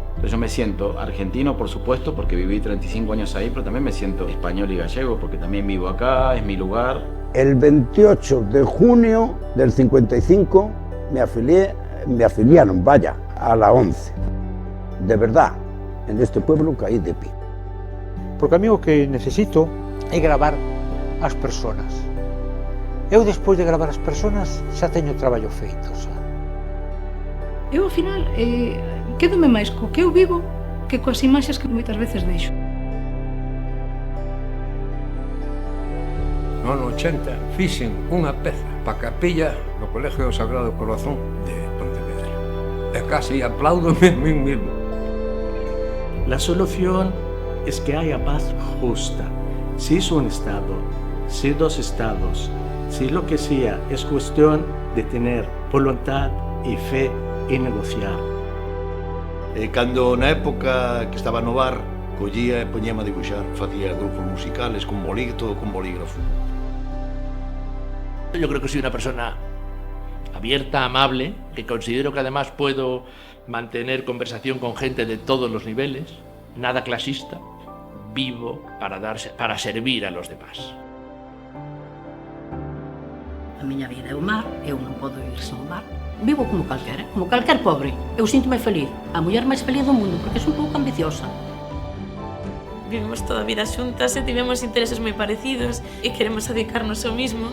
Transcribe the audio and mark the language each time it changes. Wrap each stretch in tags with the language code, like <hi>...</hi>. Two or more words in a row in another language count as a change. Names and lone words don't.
<es>Pero yo me siento argentino, por supuesto, porque viví 35 años ahí, pero también me siento español y gallego, porque también vivo acá, es mi lugar. El 28 de junio del 55 me afiliaron, vaya, a la 11. De verdad, en este pueblo caí de pie.</es> <gl>Porque a mí o que necesito é gravar as persoas. Eu, despois de gravar as persoas, xa teño traballo feito, xa. Eu, ao final, quédome máis co que eu vivo que coas imaxes que moitas veces deixo. No ano 80 fixen unha peza pa capilla no Colegio do Sagrado Corazón de Pontevedra. E casi aplaudome</gl> <es>a mí mismo. La solución es que haya paz justa. Si es un Estado, si dos Estados, si lo que sea, es cuestión de tener voluntad y fe y negociar.</es> <gl>Cando na época que estaba no bar, collía e poñema a dibuixar, facía grupos musicales con bolígrafo, con bolígrafo.</gl> <es>Yo creo que soy una persona abierta, amable, que considero que además puedo mantener conversación con gente de todos los niveles, nada clasista, vivo para servir a los demás.</es> <gl>A miña vida é o mar, eu non podo ir sen o mar. Vivo como calquer pobre. Eu sinto-me feliz, a muller máis feliz do mundo, porque son un pouco ambiciosa. vivimos toda a vida xuntas e tivemos intereses moi parecidos e queremos dedicarnos ao mismo.</gl>